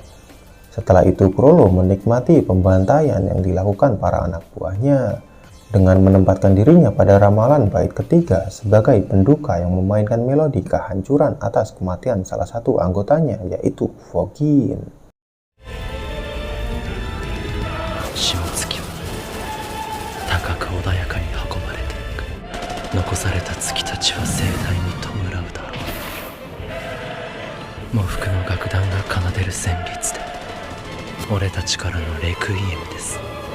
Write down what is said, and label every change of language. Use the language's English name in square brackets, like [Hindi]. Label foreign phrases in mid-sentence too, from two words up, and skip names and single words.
[Indonesian] Setelah itu Chrollo menikmati pembantaian yang dilakukan para anak buahnya dengan menempatkan dirinya pada ramalan bait ketiga sebagai penduka yang memainkan melodi kehancuran atas kematian salah satu anggotanya, yaitu Fogin. [Japanese] 下月は高く穏やかに運ばれていく。残された月たちは盛大に弔うだろう。喪服の楽団が奏でる旋律で俺たちからのレクイエムです。